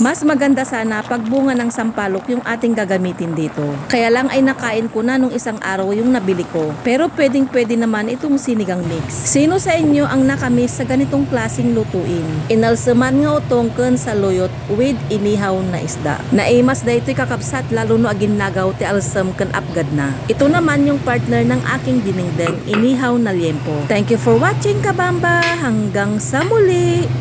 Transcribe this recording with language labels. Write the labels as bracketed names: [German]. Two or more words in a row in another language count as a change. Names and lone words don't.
[Filipino] Mas maganda sana pag bunga ng sampalok yung ating gagamitin dito. Kaya lang ay nakain ko na nung isang araw yung nabili ko. Pero pwede naman itong sinigang mix. Sino sa inyo ang nakamiss sa ganitong klaseng lutuin? [Iloko] Inalsaman nga utongken sa loyot with [Filipino] inihaw na isda. [Iloko] Naimas da ito'y kakabsat lalo no agin nagaw ti alsam ken apgad na. [Filipino] Ito naman yung partner ng aking dinengdeng, inihaw na liempo. [English] Thank you for watching kabamba. [Filipino] Hanggang sa muli!